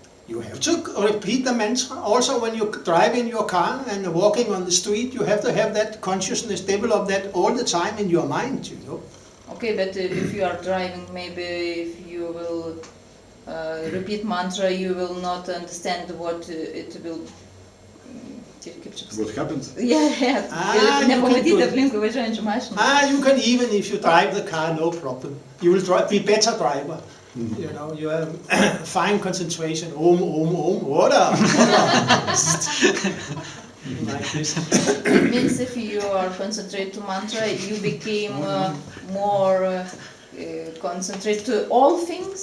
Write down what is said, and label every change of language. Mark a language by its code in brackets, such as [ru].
[en] You have to repeat the mantra. Also, when you drive in your car and walking on the street, you have to have that consciousness, develop that all the time in your mind, you know. Okay, but if you are driving, maybe if you will repeat mantra, you will not understand what it will. What happens? Yeah. [lt] Nepamatyti aplinkui važiuojančių mašinų. [en] You can even, if you drive the car, no problem. You will be better driver. You know, you have fine concentration. Om, order. Like this. Means if you are concentrated to mantra, you became more concentrated to all things.